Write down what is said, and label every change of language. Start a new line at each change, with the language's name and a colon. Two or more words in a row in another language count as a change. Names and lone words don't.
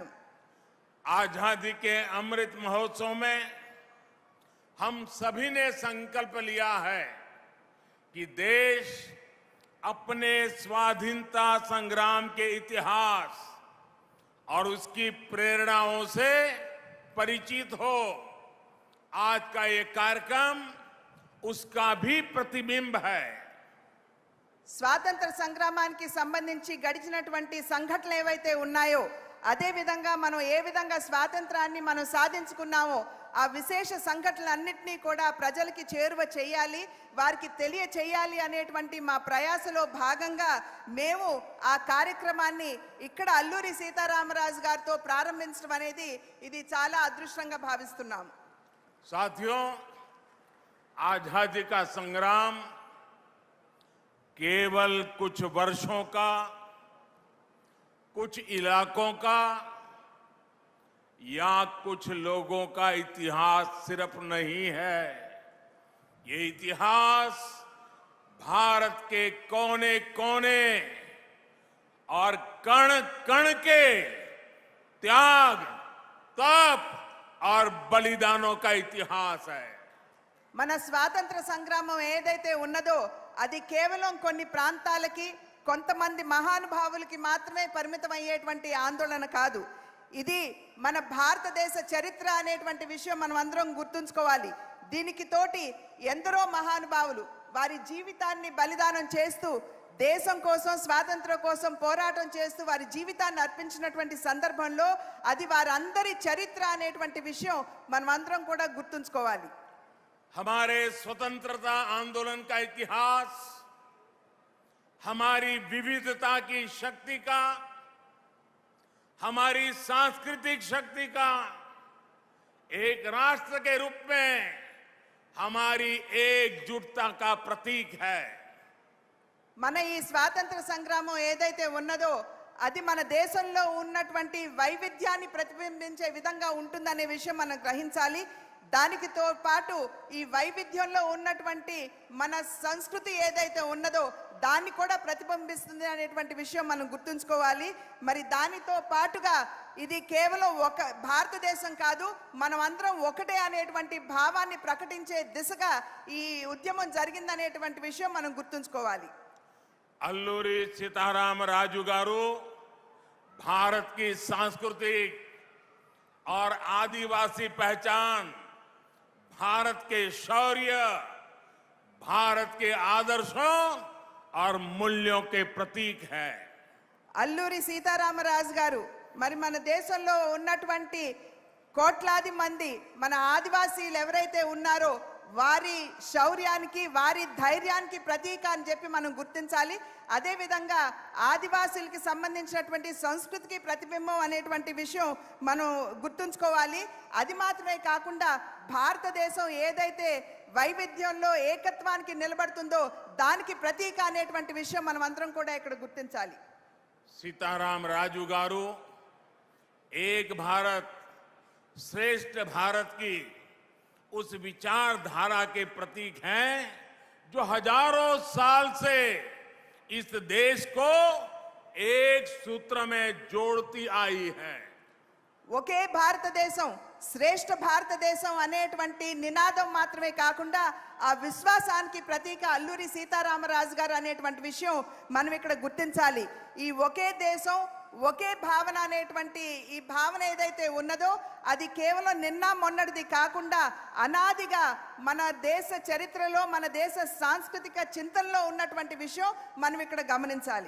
Hindi: आजादी के अमृत महोत्सव में हम सभी ने संकल्प लिया है कि देश अपने स्वाधीनता संग्राम के इतिहास और उसकी प्रेरणाओं से परिचित हो। आज का ये कार्यक्रम उसका भी प्रतिबिंब है।
Telugu: స్వాతంత్ర సంగ్రామానికి సంబంధించి గడిచినటువంటి సంఘటనలు ఏవైతే ఉన్నాయో అదే విధంగా మనం ఏ విధంగా స్వాతంత్రాన్ని మనం సాధించుకున్నామో ఆ విశేష సంఘటనలన్నింటినీ కూడా ప్రజలకి చేరువ చేయాలి, వారికి తెలియచేయాలి అనేటువంటి మా ప్రయాసలో భాగంగా మేము ఆ కార్యక్రమాన్ని ఇక్కడ అల్లూరి సీతారామరాజు గారితో ప్రారంభించడం అనేది ఇది చాలా అదృష్టంగా భావిస్తున్నాము।
Hindi: साथियों, आजादी का संग्राम केवल कुछ वर्षों का, कुछ इलाकों का या कुछ लोगों का इतिहास सिर्फ नहीं है। ये इतिहास भारत के कोने कोने और कण कण के त्याग, तप और बलिदानों का इतिहास है।
Telugu: మన స్వాతంత్ర సంగ్రామం ఏదైతే ఉన్నదో అది కేవలం కొన్ని ప్రాంతాలకి, కొంతమంది మహానుభావులకి మాత్రమే పరిమితం అయ్యేటువంటి ఆందోళన కాదు। ఇది మన భారతదేశ చరిత్ర అనేటువంటి విషయం మనం అందరం గుర్తుంచుకోవాలి। దీనికి తోటి ఎందరో మహానుభావులు వారి జీవితాన్ని బలిదానం చేస్తూ దేశం కోసం, స్వాతంత్ర్యం కోసం పోరాటం చేస్తూ వారి జీవితాన్ని అర్పించినటువంటి సందర్భంలో అది వారందరి చరిత్ర అనేటువంటి విషయం మనం అందరం కూడా గుర్తుంచుకోవాలి।
Hindi: हमारे स्वतंत्रता आंदोलन का इतिहास हमारी विविधता की शक्ति का, हमारी सांस्कृतिक शक्ति का, एक राष्ट्र के रूप में हमारी एकजुटता का प्रतीक है।
Telugu: మన ఈ స్వాతంత్ర సంగ్రామం ఏదైతే ఉన్నదో అది మన దేశంలో ఉన్నటువంటి వైవిధ్యాన్ని ప్రతిబింబించే విధంగా ఉంటుందనే విషయం మనం గ్రహించాలి। దానితో పాటు ఈ వైవిధ్యంలో ఉన్నటువంటి మన సంస్కృతి ఏదైతే ఉన్నదో దాన్ని కూడా ప్రతిబింబిస్తుంది అనేటువంటి విషయం మనం గుర్తుంచుకోవాలి। మరి దానితో పాటుగా ఇది కేవలం ఒక భారతదేశం కాదు, మనం అందరం ఒకటే అనేటువంటి భావాన్ని ప్రకటించే దిశగా ఈ ఉద్యమం జరిగిందనేటువంటి విషయం మనం గుర్తుంచుకోవాలి।
Hindi: अल्लूरी सीताराम राजू गारू भारत की सांस्कृतिक और आदिवासी पहचान, भारत के शौर्य, भारत के आदर्शों और मूल्यों के प्रतीक है।
Telugu: అల్లూరి సీతారామరాజు గారు మరి మన దేశంలో ఉన్నటువంటి కోట్లాది మంది మన ఆదివాసీలు ఎవరైతే ఉన్నారో వారి శౌర్యానికి, వారి ధైర్యానికి ప్రతీక అని చెప్పి మనం గుర్తించాలి। అదే విధంగా ఆదివాసీలకు సంబంధించినటువంటి సంస్కృతికి ప్రతిబింబం అనేటువంటి విషయం మనం గుర్తుంచుకోవాలి। అది మాత్రమే కాకుండా భారతదేశం ఏదైతే వైవిధ్యంలో ఏకత్వానికి నిలబడుతుందో దానికి ప్రతీక అనేటువంటి విషయం మనం అందరం కూడా ఇక్కడ గుర్తించాలి।
Hindi: सीताराम राजू गारू एक भारत श्रेष्ठ भारत की उस विचारधारा के प्रतीक हैं जो हजारों साल से इस देश को एक सूत्र में जोड़ती आई है।
Telugu: ఒకే భారతదేశం, శ్రేష్ఠ భారతదేశం అనేటువంటి నినాదం మాత్రమే కాకుండా ఆ విశ్వాసానికి ప్రతీక అల్లూరి సీతారామరాజు గారు అనేటువంటి విషయం మనం ఇక్కడ గుర్తించాలి। ఈ ఒకే దేశం, ఒకే భావన అనేటువంటి ఈ భావన ఏదైతే ఉన్నదో అది కేవలం నిన్న మొన్నటిది కాకుండా అనాదిగా మన దేశ చరిత్రలో, మన దేశ సాంస్కృతిక చింతనలో ఉన్నటువంటి విషయం మనం ఇక్కడ గమనించాలి।